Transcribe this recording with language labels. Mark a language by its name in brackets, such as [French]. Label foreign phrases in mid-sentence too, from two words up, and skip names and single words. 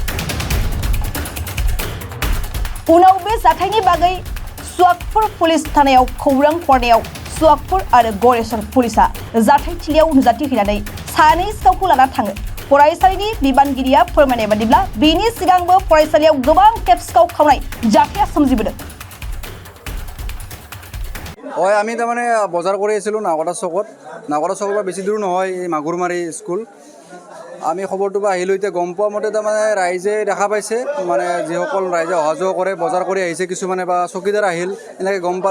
[Bodo] उनाव बे जाथायनि बागै सुवागपुर पुलिस थानायाव खौरां हरनायाव सुवागपुर आरो गरेस्वर पुलिसा जाथायथिलियाव नुजाथिहैनानै सानै सिखावखौ लाना थाङो। फरायसालिनि बिबानगिरिया फोरमायनाय बादिब्ला बेनि सिगांबो फरायसालियाव गोबां खेब सिखाव खावनाय जाथाया सोमजिबोदों। [Assamese] আমি তাৰমানে বজাৰ কৰি আছিলোঁ নাওকাটা চকত পৰা বেছি দূৰ নহয়, এই মাগুৰমাৰি স্কুল। আমি খবৰটো পৰা আহিলোঁ। এতিয়া গম পোৱা মতে তাৰমানে ৰাইজে দেখা পাইছে, মানে যিসকল ৰাইজে অহা যোৱা কৰে, বজাৰ কৰি আহিছে কিছুমানে বা চকীদাৰ আহিল, এনেকৈ গম পালে।